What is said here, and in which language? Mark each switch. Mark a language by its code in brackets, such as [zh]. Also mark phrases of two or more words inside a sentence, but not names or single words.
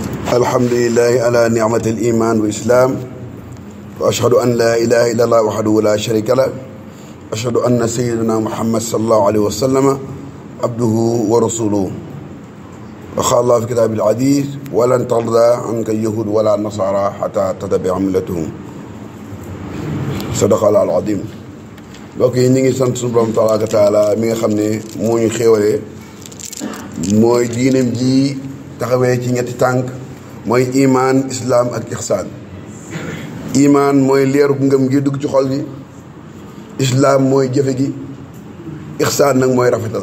[ar] الحمد لله على نعمة الإيمان والإسلام وأشهد أن لا إله إلا الله وحده لا شريك له أشهد أن سيدنا محمد صلى الله عليه وسلم عبده ورسوله وقال الله في كتاب العزيز ولن ترضى عنك اليهود ولا النصارى حتى تتبع ملتهم صدق الله العظيم. [wo] donc ñi ngi sant suñu borom [ar] تبارك وتعالى [wo] mi nga xam ne moo ñu xéewalee mooy diineem ji taxawee ci ñetti tànk mooy imaan islaam ak ixsaan. imaan mooy leeru ngëm gi dugg ci xol gi, islaam mooy jëfe gi, ixsaan nag mooy rafetal.